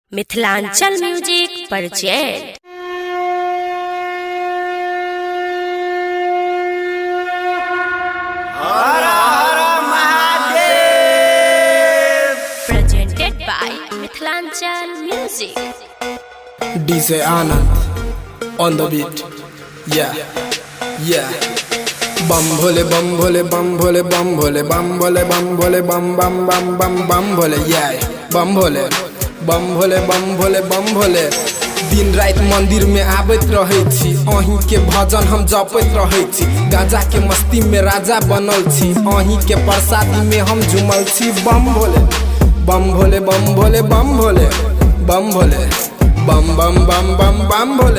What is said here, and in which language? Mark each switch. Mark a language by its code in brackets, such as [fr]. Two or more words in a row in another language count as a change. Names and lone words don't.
[en] Mithilanchal Music present. [mai] हर हर महादेव [en] Presented by Mithilanchal Music. DJ Anand on the beat, yeah, yeah. [mai] बम भोले बम भोले बम भोले बम भोले बम भोले बम भोले बम बम बम बम बम भोले yeah बम भोले बम भोले बम भोले बम भोले। दिन रात मंदिर में आबत रहे छी, अहीं के भजन हम जपत रहे छी, गाजा के मस्ती में राजा बनल छी, अहीं के प्रसादी में हम झूमल छी। बम भोले बम भोले बम भोले बम भोले बम भोले बम बम बम बम बम भोले।